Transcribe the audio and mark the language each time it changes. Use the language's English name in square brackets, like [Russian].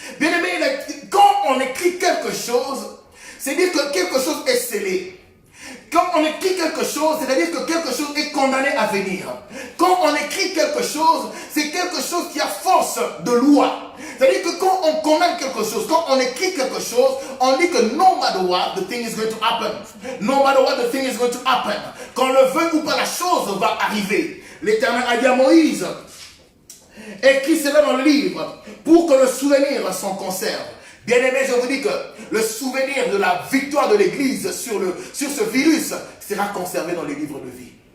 [French] Bien aimé, quand on écrit quelque chose, c'est dire que quelque chose est scellé. Quand on écrit quelque chose, c'est-à-dire que quelque chose est condamné à venir. Quand on écrit quelque chose, c'est quelque chose qui a force de loi. C'est-à-dire que quand on condamne quelque chose, quand on écrit quelque chose, on dit que [English] no matter what, the thing is going to happen. No matter what, the thing is going to happen. [French] Qu'on le veuille ou pas, la chose va arriver. L'Éternel a dit à Moïse, écris cela dans le livre pour que le souvenir s'en conserve. Bien aimé, je vous dis que le souvenir de la victoire de l'Église sur ce virus sera conservé dans les livres de vie.